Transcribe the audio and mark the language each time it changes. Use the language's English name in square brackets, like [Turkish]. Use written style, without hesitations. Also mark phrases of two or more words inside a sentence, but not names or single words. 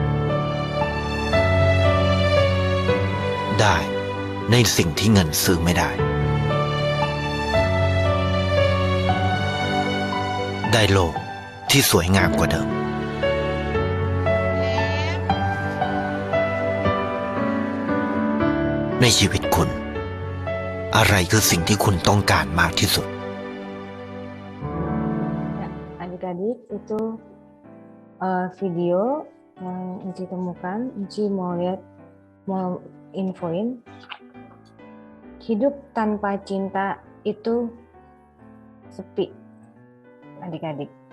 [Thai] ได้ในสิ่งที่เงินซื้อไม่ได้ ได้โลกที่สวยงามกว่าเดิม ในชีวิตคุณ อะไรคือสิ่งที่คุณต้องการมากที่สุด [Indonesian] Ya, adik-adik itu video yang Enci temukan. Enci mau lihat, mau infoin, hidup tanpa cinta itu sepi, adik-adik.